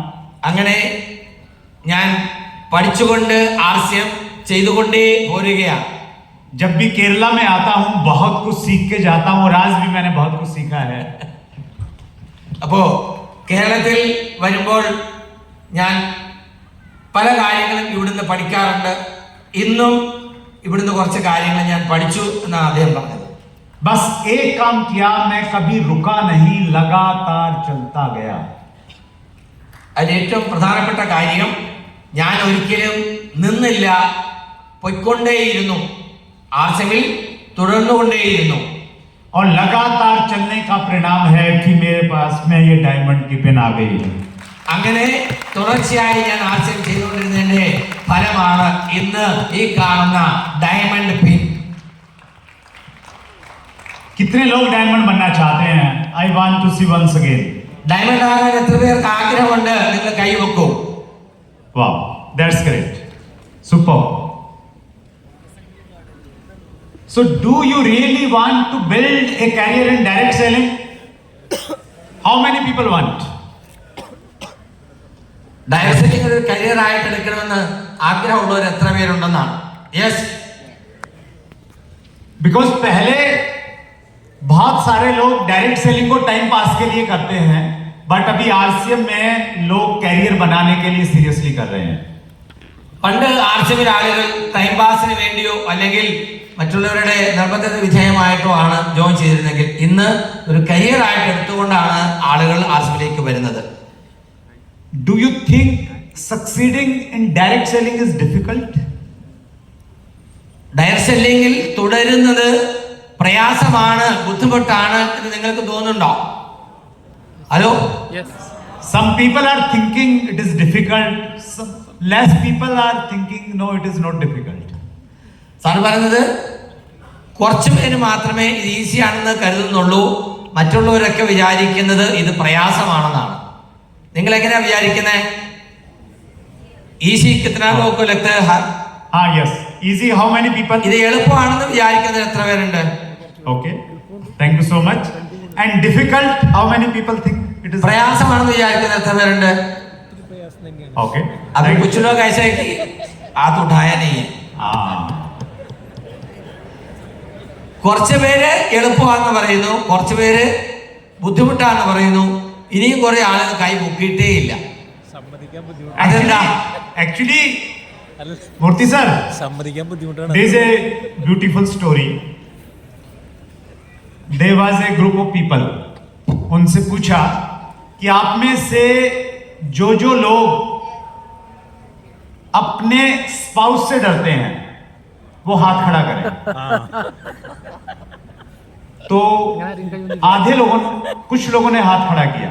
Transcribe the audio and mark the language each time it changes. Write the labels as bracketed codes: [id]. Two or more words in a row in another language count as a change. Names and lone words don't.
[ml] അങ്ങനെ ഞാൻ പഠിച്ചുകൊണ്ട് RCM ചെയ്തുകൊണ്ടേ പോരുകയാണ്. [hi] जब भी केरला में आता हूँ बहुत कुछ सीख के जाता हूँ, और आज भी मैंने बहुत कुछ सीखा है. [ml] അപ്പോ കേരളത്തിൽ വരുമ്പോൾ ഞാൻ പല കാര്യങ്ങളും ഇവിടുന്ന് പഠിക്കാറുണ്ട്. ഇന്നും ഇവിടുന്ന് കുറച്ച് കാര്യങ്ങൾ ഞാൻ പഠിച്ചു എന്നാണ് അദ്ദേഹം പറഞ്ഞത്. [hi] बस एक काम किया, मैं कभी रुका नहीं, लगातार चलता गया. [ml] അതിൽ ഏറ്റവും പ്രധാനപ്പെട്ട കാര്യം, ഞാൻ ഒരിക്കലും നിന്നില്ല, പൊയ്ക്കൊണ്ടേയിരുന്നു, RCMൽ തുടർന്നുകൊണ്ടേയിരുന്നു. [hi] और लगातार चलने का परिणाम है कि मेरे पास में ये डायमंड की पिन आ गई. [ml] അങ്ങനെ തുടർച്ചയായി ഞാൻ RCM ചെയ്തുകൊണ്ടിരുന്നതിന്റെ ഫലമാണ് ഇന്ന് ഈ കാണുന്ന ഡയമണ്ട് പിൻ. [hi] कितने लोग डायमंड बनना चाहते हैं? [en] I want to see once again. [ml] ഡയമണ്ട് ആകാൻ എത്ര പേർക്ക് ആഗ്രഹമുണ്ട്? നിങ്ങൾ കൈവെക്കൂ. [en] Wow, that's great. Super. So do you really want to build a career in direct selling? How many people want? direct selling [ml] ഒരു കരിയർ ആയിട്ട് എടുക്കണമെന്ന് ആഗ്രഹമുള്ളവർ എത്ര പേരുണ്ടെന്നാണ്? [en] യെസ്. [hi] बिकॉज पहले बहुत सारे लोग [en] direct selling [hi] को [en] time pass [hi] के लिए करते हैं, बट अभी RCM में लोग कैरियर बनाने के लिए सीरियसली कर रहे हैं. [ml] പണ്ട് RCMൽ ആളുകൾ ടൈം പാസിന് വേണ്ടിയോ അല്ലെങ്കിൽ മറ്റുള്ളവരുടെ നിർബന്ധത്തിന് വിധേയമായിട്ടോ ആണ് ജോയിൻ ചെയ്തിരുന്നെങ്കിൽ ഇന്ന് ഒരു കരിയർ ആയിട്ട് എടുത്തുകൊണ്ടാണ് ആളുകൾ RCMലേക്ക് വരുന്നത്. [en] Do you think succeeding in direct selling is difficult? [ml] ഡയറക്ട് സെല്ലിങ്ങിൽ തുടരുന്നത് പ്രയാസമാണ്, ബുദ്ധിമുട്ടാണ് എന്ന് നിങ്ങൾക്ക് തോന്നുന്നുണ്ടോ? [en] ഹലോ, some people are thinking it is difficult, some less people are thinking no, it is not difficult. [ml] സാർ പറയുന്നത് കുറച്ച് പേര് മാത്രമേ ഇത് ഈസി ആണെന്ന് കരുതുന്നുള്ളൂ, മറ്റുള്ളവരൊക്കെ വിചാരിക്കുന്നത് ഇത് പ്രയാസമാണെന്നാണ്. നിങ്ങൾ എങ്ങനെയാ വിചാരിക്കുന്നത്? ഈസി [hi] कितना लोगों को लगता है? [en] Yes, easy, how many people? [ml] ഇത് എളുപ്പമാണെന്ന് വിചാരിക്കുന്നത് എത്ര പേരുണ്ട്? [en] Okay, thank you so much. And difficult, how many people think it is? [ml] പ്രയാസമാണെന്ന് വിചാരിക്കുന്നത് എത്ര പേരുണ്ട്? [en] Okay, [hi] अभी कुछ लोग ऐसे कि हाथ उठाया नहीं है. [ml] കുറച്ച് പേര് എളുപ്പമാണെന്ന് പറയുന്നു, കുറച്ച് പേര് ബുദ്ധിമുട്ടാണെന്ന് പറയുന്നു, ഇനിയും കുറെ ആളുകൾ കൈ പൊക്കിയിട്ടേ ഇല്ല. അതെന്താ? [en] Actually, Murthy sir, there is a beautiful story. There was a group of people. [hi] उनसे पूछा कि आप में से जो लोग अपने स्पाउस से डरते हैं वो हाथ खड़ा करें. तो आधे लोगों, कुछ लोगों ने हाथ खड़ा किया.